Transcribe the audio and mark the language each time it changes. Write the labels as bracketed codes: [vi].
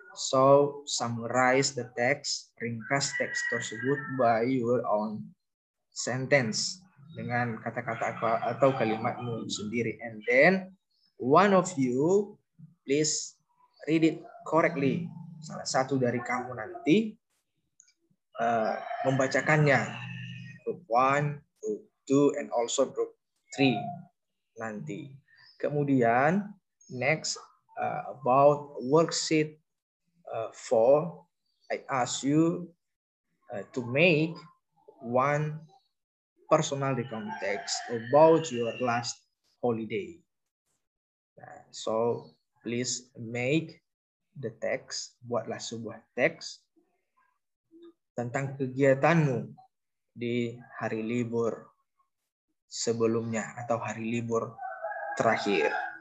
[en] So summarize the text, [id] ringkas teks tersebut [en] by your own sentence [id] dengan kata-kata atau kalimatmu sendiri. [en] And then one of you please read it correctly. [id] Salah satu dari kamu nanti membacakannya. [en] Group 1, group 2, and also group 3 nanti. Kemudian next about worksheet 4, I ask you to make one personal recount text about your last holiday. So please make the text, [id] buatlah sebuah teks tentang kegiatanmu di hari libur sebelumnya atau hari libur terakhir.